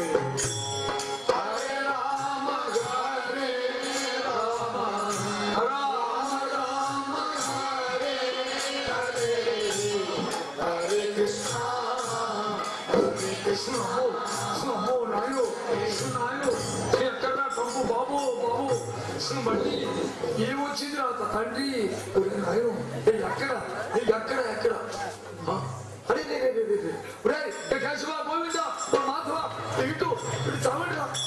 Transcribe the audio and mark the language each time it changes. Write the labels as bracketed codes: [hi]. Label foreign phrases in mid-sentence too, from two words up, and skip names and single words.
[sa] Hare Rama Hare Rama Rama Rama Hare Hare Hare Krishna Hare Krishna. [te] నాయో ఎక్కడ పంపు బాబు మళ్ళీ ఏమొచ్చింది రా తండ్రి. నాయో ఎక్కడ ఎక్కడ ఎక్కడ అరే కేశవ గోవింద మాధవ ఇటు చావండిరా.